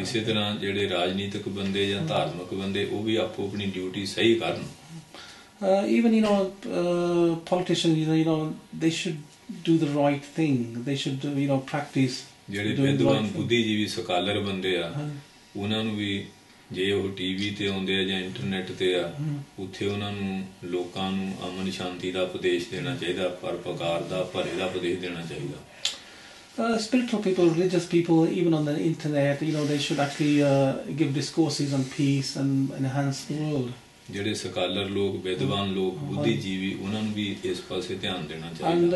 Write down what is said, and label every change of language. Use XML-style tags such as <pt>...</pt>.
<pa>ਇਸੇ ਤਰ੍ਹਾਂ ਜਿਹੜੇ ਰਾਜਨੀਤਿਕ ਬੰਦੇ ਜਾਂ ਧਾਰਮਿਕ ਬੰਦੇ ਉਹ ਵੀ ਆਪੋ ਆਪਣੀ ਡਿਊਟੀ ਸਹੀ ਕਰਨ।</pa> <en>Even, politicians, they should do the right thing. They should, practice.</en> <pa>ਜਿਹੜੇ ਵਿਦਵਾਨ ਬੁੱਧੀਜੀਵੀ ਸਕਾਲਰ ਬੰਦੇ ਆ ਉਹਨਾਂ ਨੂੰ ਵੀ ਜੇ ਉਹ ਟੀਵੀ ਤੇ ਆਉਂਦੇ ਆ ਜਾਂ ਇੰਟਰਨੈਟ ਤੇ ਆ ਉੱਥੇ ਉਹਨਾਂ ਨੂੰ ਲੋਕਾਂ ਨੂੰ ਅਮਨ ਸ਼ਾਂਤੀ ਦਾ ਉਪਦੇਸ਼ ਦੇਣਾ ਚਾਹੀਦਾ, ਪਰਉਪਕਾਰ ਦਾ, ਭਲੇ ਦਾ ਉਪਦੇਸ਼ ਦੇਣਾ ਚਾਹੀਦਾ।</pa> <en>Spiritual people, religious people, even on the internet, they should actually give discourses on peace and enhance the world.</en> <pa>ਜਿਹੜੇ ਸਕਾਲਰ ਲੋਕ, ਵਿਦਵਾਨ ਲੋਕ, ਬੁੱਧੀਜੀਵੀ ਉਹਨਾਂ ਨੂੰ ਵੀ ਇਸ ਪਾਸੇ ਧਿਆਨ ਦੇਣਾ ਚਾਹੀਦਾ।</pa>